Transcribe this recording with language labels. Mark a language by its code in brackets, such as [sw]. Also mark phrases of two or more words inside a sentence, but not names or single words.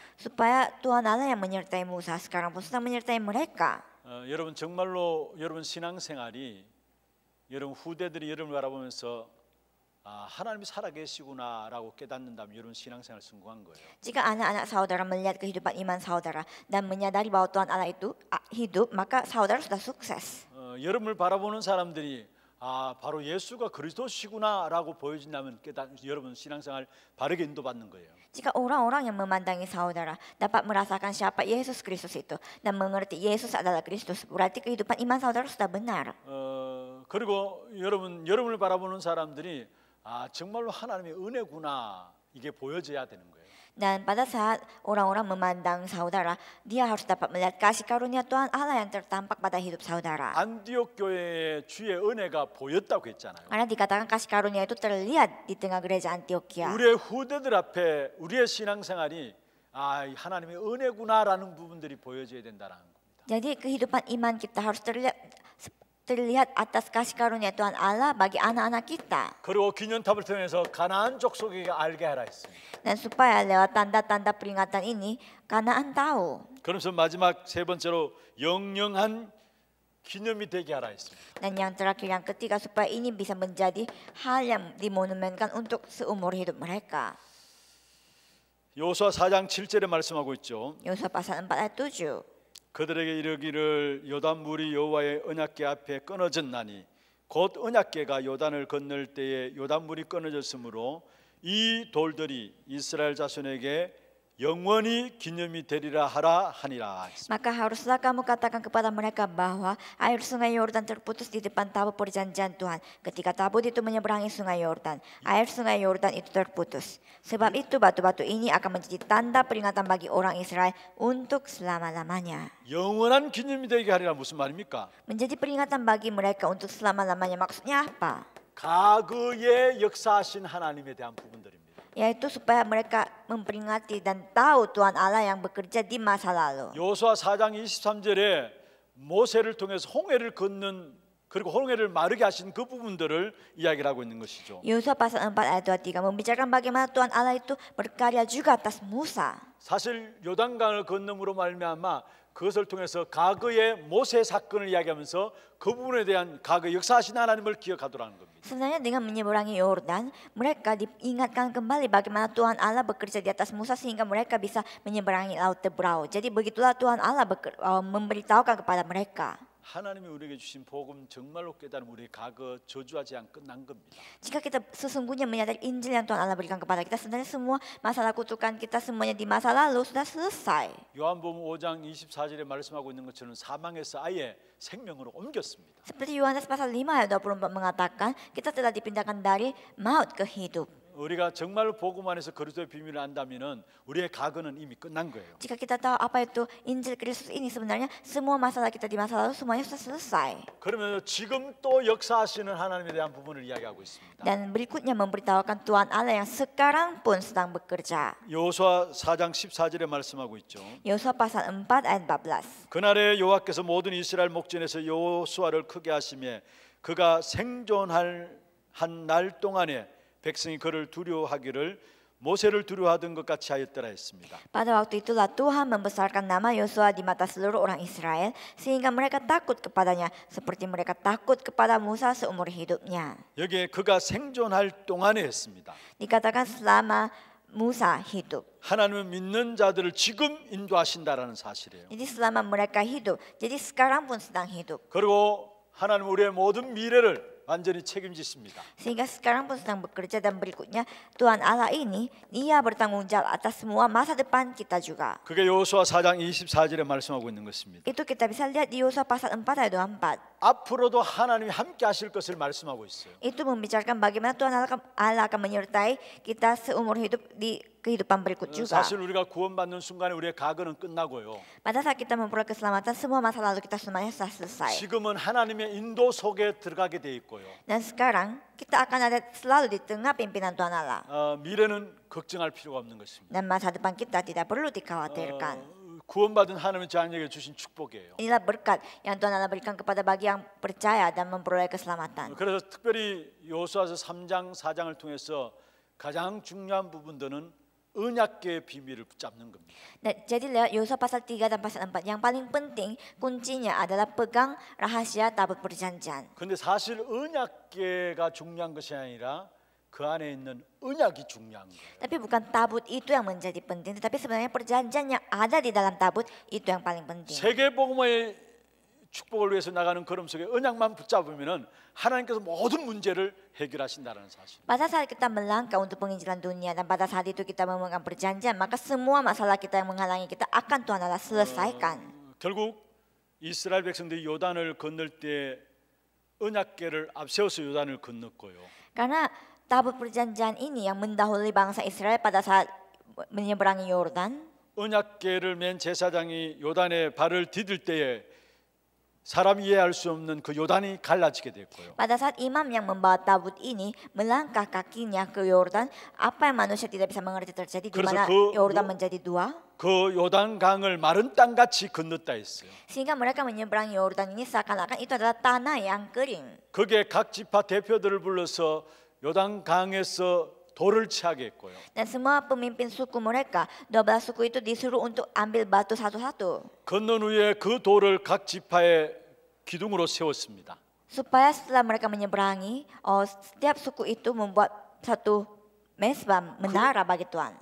[id] Supaya Tuhan Allah yang menyertai Musa sekarang pun sedang menyertai mereka. [ko] 여러분 정말로 여러분 신앙생활이 여러분 후대들이 여러분을 바라보면서 하나님이 살아계시구나라고 깨닫는다면 여러분 신앙생활 성공한 거예요. [id] Jika anak-anak saudara melihat kehidupan iman saudara dan menyadari bahwa Tuhan Allah itu hidup, maka saudara sudah sukses. [ko] 여러분을 바라보는 사람들이 바로 예수가 그리스도시구나라고 보여진다면 여러분 신앙생활 바르게 인도받는 거예요. [id] Jika orang-orang yang memandangi saudara dapat merasakan siapa Yesus Kristus itu dan mengerti Yesus adalah Kristus, berarti kehidupan iman saudara sudah benar. [ko] 그리고 여러분을 바라보는 사람들이 정말로 하나님의 은혜구나 이게 보여져야 되는 거예요. [id] Dan pada saat orang-orang memandang saudara, dia harus dapat melihat kasih karunia Tuhan Allah yang tertampak pada hidup saudara. [ko] 안디옥 교회에 주의 은혜가 보였다고 했잖아요. [id] Karena dikatakan kasih karunia itu terlihat di tengah gereja Antioquia. [ko] 우리의 후대들 앞에 우리의 신앙생활이 하나님의 은혜구나라는 부분들이 보여져야 된다는 겁니다. [id] Jadi kehidupan iman kita harus terlihat atas kasih karunia Tuhan Allah bagi anak-anak kita. [ko] 그리고 기념탑을 통해서 가나안 족속에게 알게 하라 했습니다. [id] Dan supaya lewat tanda-tanda peringatan ini, Kanaan tahu. [ko] 그러면서 마지막 세 번째로 영영한 기념이 되게 하라 했습니다. [id] Dan yang terakhir, yang ketiga, supaya ini bisa menjadi hal yang dimonumenkan untuk seumur hidup mereka. [ko] 여호수아 4장 7절에 말씀하고 있죠. [id] Yosua pasal 4 ayat 7. [ko] 그들에게 이르기를 요단 물이 여호와의 언약궤 앞에 끊어졌나니 곧 언약궤가 요단을 건널 때에 요단 물이 끊어졌으므로 이 돌들이 이스라엘 자손에게 영원히 기념이 되리라 하라 하니라. [id] Maka haruslah kamu katakan kepada mereka bahwa air sungai Yordan terputus di depan tabut perjanjian Tuhan. Ketika tabut itu menyeberangi sungai Yordan, air sungai Yordan itu terputus. Sebab itu batu-batu ini akan menjadi tanda peringatan bagi orang Israel untuk selama-lamanya. [ko] 영원한 기념이 되게 하리라 무슨 말입니까? [id] Menjadi peringatan bagi mereka untuk selama-lamanya. Maksudnya apa? [ko] 과거에 역사하신 하나님에 대한 부분들입니다. [id] Yaitu supaya mereka memperingati dan tahu Tuhan Allah yang bekerja di masa lalu. [ko] 여호수아 4장 23절에 모세를 통해서 홍해를 걷는 그리고 홍해를 마르게 하신 그 부분들을 이야기를 하고 있는 것이죠. [id] Yosua pasal 4 ayat 23 membicarakan bagaimana Tuhan Allah itu berkarya juga atas Musa. [ko] 사실 요단강을 건너므로 말미암아 그것을 통해서 과거의 모세 사건을 이야기하면서 그 부분에 대한 과거 역사하신 하나님을 기억하도록 하는 겁니다. [id] Sebenarnya dengan menyeberangi Yordan, mereka diingatkan kembali bagaimana Tuhan Allah bekerja di atas Musa sehingga mereka bisa menyeberangi Laut Tebrau. Jadi begitulah Tuhan Allah memberitahukan kepada mereka. [ko] 하나님이 우리에게 주신 복음 정말로 깨달으면 우리의 과거 저주하지 않고 끝난 겁니다. [id] Jika kita sesungguhnya menyadari Injil yang Tuhan Allah berikan kepada kita, sebenarnya semua masalah kutukan kita semuanya di masa lalu sudah selesai. [ko] 요한복음 5장 24절에 말씀하고 있는 것처럼 사망에서 아예 생명으로 옮겼습니다. [id] Seperti Yohanes pasal 5 ayat 24 mengatakan, kita telah dipindahkan dari maut ke hidup. [ko] 우리가 정말로 복음 안에서 그리스도의 비밀을 안다면은 우리의 과거는 이미 끝난 거예요. [id] Jika kita tahu apa itu Injil Kristus ini, sebenarnya semua masalah kita di masa lalu semuanya sudah selesai. [ko] 그러면 지금 또 역사하시는 하나님에 대한 부분을 이야기하고 있습니다. [id] Dan berikutnya memberitahukan Tuhan Allah yang sekarang pun sedang bekerja. [ko] 여호수아 4장 14절에 말씀하고 있죠. [id] Yosua pasal 4 ayat 14. [ko] 그날에 여호와께서 모든 이스라엘 목전에서 여호수아를 크게 하시며 그가 생존할 한 날 동안에 백성이 그를 두려워하기를 모세를 두려워하던 것 같이 하였더라 했습니다. [id] Pada waktu itulah Tuhan membesarkan nama Yosua di mata seluruh orang Israel sehingga mereka takut kepadanya seperti mereka takut kepada Musa seumur hidupnya. [ko] 여기에 그가 생존할 동안에 했습니다. [id] Dikatakan selama Musa hidup. [ko] 하나님은 믿는 자들을 지금 인도하신다라는 사실이에요. [id] Jadi selama mereka hidup, jadi sekarang pun sedang hidup. [ko] 그리고 하나님 우리의 모든 미래를 완전히 책임지십니다. [id] Sehingga sekarang pun sedang bekerja dan berikutnya Tuhan Allah ini Dia bertanggung jawab atas semua masa depan kita juga. [ko] 그게 여호수아 4장 24절에 말씀하고 있는 것입니다. [id] Itu kita bisa lihat di Yosua pasal 4 ayat 24. [ko] 앞으로도 하나님이 함께 하실 것을 말씀하고 있어요. [id] Itu membicarakan bagaimana Tuhan Allah akan menyertai kita seumur hidup di kehidupan berikut juga. [ko] 사실 우리가 구원받는 순간에 우리의 과거는 끝나고요. [id] Pada saat kita memperoleh keselamatan, semua masa lalu kita semuanya sudah selesai. [ko] 지금은 하나님의 인도 속에 들어가게 돼 있고요. [id] Dan sekarang kita akan ada selalu di tengah pimpinan Tuhan Allah. [ko] 미래는 걱정할 필요가 없는 것입니다. [id] Dan masa depan kita tidak perlu dikhawatirkan. [ko] 구원받은 하나님의 자녀에게 주신 축복이에요. [id] Inilah berkat yang Tuhan Allah berikan kepada bagi yang percaya dan memperoleh keselamatan. [ko] 그래서 특별히 여호수아서 3장 4장을 통해서 가장 중요한 부분들은 언약궤의 비밀을 붙잡는 겁니다. [id] Jadi lewat Yosua pasal 3 dan pasal 4 yang paling penting kuncinya adalah pegang rahasia tabut perjanjian. [ko] 근데 사실 언약궤가 중요한 것이 아니라 그 안에 있는 언약이 중요한 거예요. [id] Tapi bukan tabut itu yang menjadi penting, tetapi sebenarnya perjanjian yang ada di dalam tabut itu yang paling penting. [ko] 세계 복음의 축복을 위해서 나가는 걸음 속에 언약만 붙잡으면은 하나님께서 모든 문제를 해결하신다는 사실. [id] Pada saat kita melangkah untuk penginjilan dunia dan pada saat itu kita memegang perjanjian, maka semua masalah kita yang menghalangi kita akan Tuhan Allah selesaikan. [ko] 결국 이스라엘 백성들이 요단을 건널 때 언약궤를 앞세워서 요단을 건넜고요. [id] Karena tabut perjanjian ini yang mendahului bangsa Israel pada saat menyeberangi Yordan. [ko] 언약궤를 맨 제사장이 요단에 발을 디딜 때에 사람 이해할 수 없는 그 요단이 갈라지게 됐고요. [id] Pada saat imam yang membawa tabut ini melangkah kakinya ke Yordan, apa yang manusia tidak bisa mengerti terjadi di mana Yordan menjadi dua? [ko] 그 요단강을 마른 땅같이 건넜다 했어요. [id] Sehingga mereka menyeberangi Yordan ini seakan-akan itu adalah tanah yang kering. [ko] 그게 각 지파 대표들을 불러서 요단강에서 돌을 취하게 했고요. [id] Dan semua pemimpin suku mereka, 12 suku itu disuruh untuk ambil batu satu-satu. [ko] 건넌 후에 그 돌을 각 지파의 기둥으로 세웠습니다. [id] Supaya setelah mereka menyeberangi, setiap suku itu membuat satu mesbah menara bagi Tuhan.